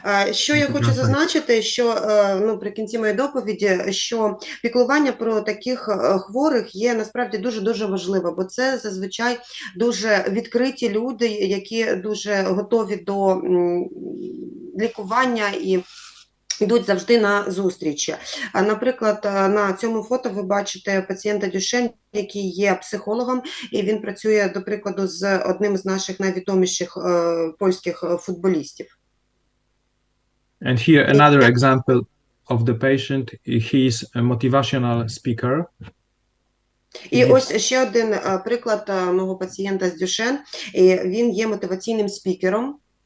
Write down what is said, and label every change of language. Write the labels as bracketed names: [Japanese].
[Ukrainian] Що я хочу зазначити, що при кінці моєї доповіді, що піклування про таких хворих є насправді дуже-дуже важливо, бо це зазвичай дуже відкриті люди, які дуже готові до лікування і йдуть завжди на зустрічі. Наприклад, на цьому фото ви бачите пацієнта Дюшенна, який є психологом, і він працює, до прикладу, з одним з наших найвідоміших польських футболістів. [English] And here another example of the patient, he is a motivational speaker. [Ukrainian] І ось ще один приклад мого пацієнта з Дюшен, і він є мотиваційним спікером.